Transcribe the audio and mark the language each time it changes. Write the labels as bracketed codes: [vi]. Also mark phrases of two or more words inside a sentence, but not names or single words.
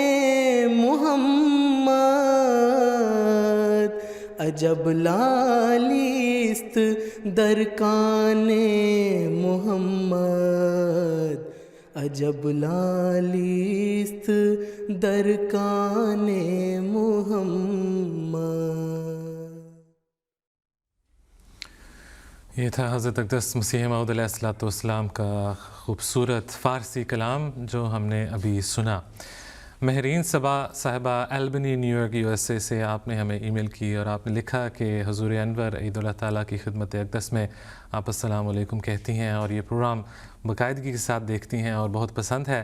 [fa] محمد عجب لالیست در کان محمد عجب لالیست در کان محمد. [ur] یہ تھا حضرت اقدس مسیح موعود علیہ الصلوۃ والسلام کا خوبصورت فارسی کلام جو ہم نے ابھی سنا. مہرین صبا صاحبہ البنی نیو یارک یو ایس اے سے آپ نے ہمیں ای میل کی اور آپ نے لکھا کہ حضور انور عید اللہ تعالیٰ کی خدمت اقدس میں آپ السلام علیکم کہتی ہیں اور یہ پروگرام باقاعدگی کے ساتھ دیکھتی ہیں اور بہت پسند ہے.